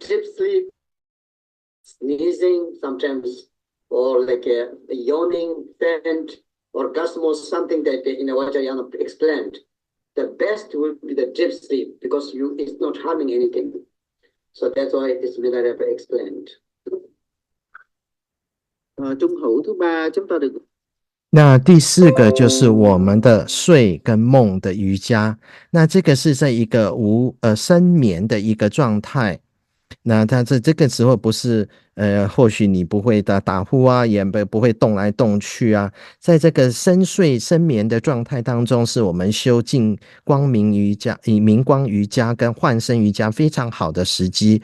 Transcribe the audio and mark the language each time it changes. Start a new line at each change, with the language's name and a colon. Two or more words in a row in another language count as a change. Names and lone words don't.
English: Deep sleep, sneezing sometimes, or like a yawning, faint, orgasmus, something that Vajrayana explained. The best will be the deep sleep because it's not harming anything. So that's why this Milarepa explained.
Vietnamese: 中好 thứ ba chúng ta được
Chinese: 那第四个就是我们的睡跟梦的瑜伽，那这个是在一个深眠的一个状态。那它这个时候不是或许你不会打呼啊，也不会动来动去啊，在这个深睡深眠的状态当中，是我们修净光明瑜伽、明光瑜伽跟幻身瑜伽非常好的时机。